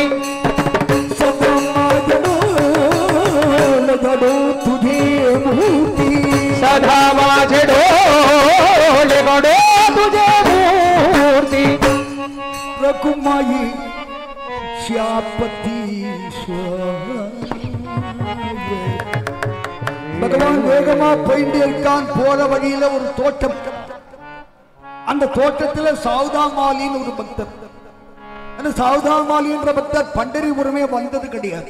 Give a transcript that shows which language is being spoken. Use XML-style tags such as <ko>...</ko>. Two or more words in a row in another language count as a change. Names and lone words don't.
<mr>सदा माझे डोळे घडो तुझे मूर्ती सदा माझे डोळे घडो तुझे मूर्ती रघुमाई श्यापति</mr> <ta>பகவான் வேகமா போயிட்டே இருக்கான். போற வழியில ஒரு தோட்டம். அந்த தோட்டத்துல சௌதாமாலின்னு ஒரு பக்தர். அந்த சௌதாமாலி என்ற பக்தர் பண்டரிபுரமே வந்தது கிடையாது.</ta>